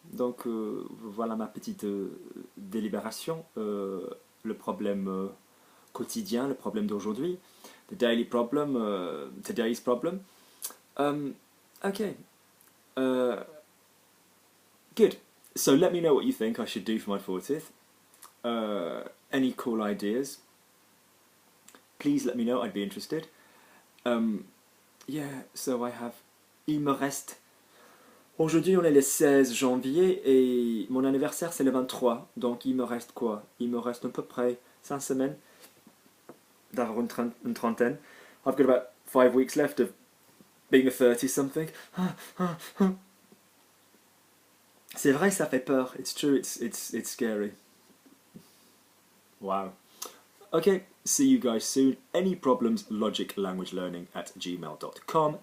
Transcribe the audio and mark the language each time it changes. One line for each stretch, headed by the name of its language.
French: Donc, voilà ma petite délibération. Le problème quotidien, le problème d'aujourd'hui.
English: The daily problem, today's problem. Okay. Good. So let me know what you think I should do for my 40th. Any cool ideas? Please let me know, I'd be interested. Yeah, so I have...
French: Il me reste... Aujourd'hui on est le 16 janvier et mon anniversaire c'est le 23. Donc il me reste quoi? Il me reste à peu près 5 semaines d'avoir une trentaine.
English: I've got about 5 weeks left of being a 30-something.
French: C'est vrai, ça fait peur.
English: It's true, it's scary. Wow. Okay, see you guys soon. Any problems, logiclanguagelearning@gmail.com.